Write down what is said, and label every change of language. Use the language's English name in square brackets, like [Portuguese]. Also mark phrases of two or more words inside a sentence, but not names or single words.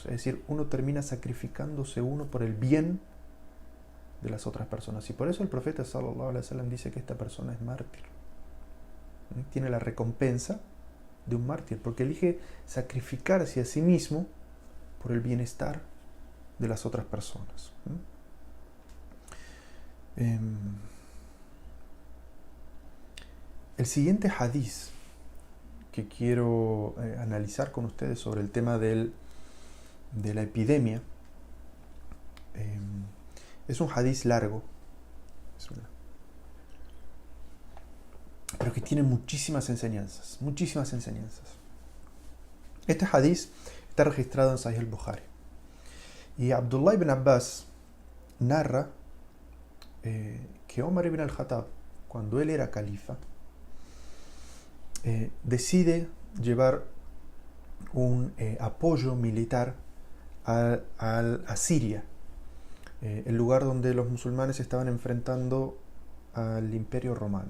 [Spanish] Es decir, uno termina sacrificándose uno por el bien de las otras personas. Y por eso el profeta [Arabic] صلى الله عليه وسلم [Spanish] dice que esta persona es mártir. Tiene la recompensa de un mártir, porque elige sacrificarse a sí mismo por el bienestar de las otras personas. El siguiente hadiz que quiero analizar con ustedes sobre el tema de la epidemia es un hadiz largo, pero que tiene muchísimas enseñanzas. Este hadiz está registrado en Sahih al-Bukhari. Y Abdullah ibn Abbas narra que Omar ibn al-Khattab, cuando él era califa, decide llevar un apoyo militar a Siria, el lugar donde los musulmanes estaban enfrentando al Imperio Romano.